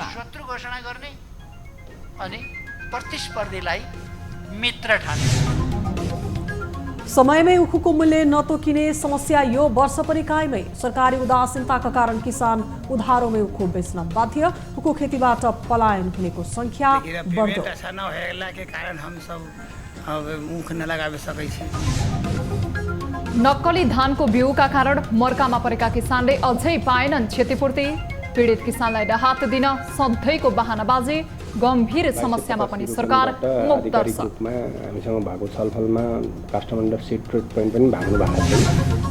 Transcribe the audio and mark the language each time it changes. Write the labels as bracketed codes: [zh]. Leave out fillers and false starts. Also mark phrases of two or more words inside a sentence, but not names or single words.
[ne] शत्रु घोषणा गर्ने अनि प्रतिस्पर्धीलाई मित्र ठान्ने। समयमै उखुको मूल्य नतोकिने समस्या यो वर्ष पनि कायमै। सरकारी उदासीनताका कारण किसान उधारोमै उखु बेच्न बाध्य। उखु खेतीबाट पलायन हुनेको संख्या बढ्दो। [mai] के कारण हम सब अब मुख न लगावे सकै छी। [ne] नक्कली धानको बिउका कारण मर्कामा परेका किसानले अझै पाएनन् क्षतिपूर्ति। पीडित किसानलाई राहत दिन सधैँको बहानाबाजी। गम्भीर समस्यामा पनि सरकार मुक्त छ। हामीसँग भएको छलफलमा काठमाडौँ सीट पोइन्ट पनि भाग्नु भएको छ।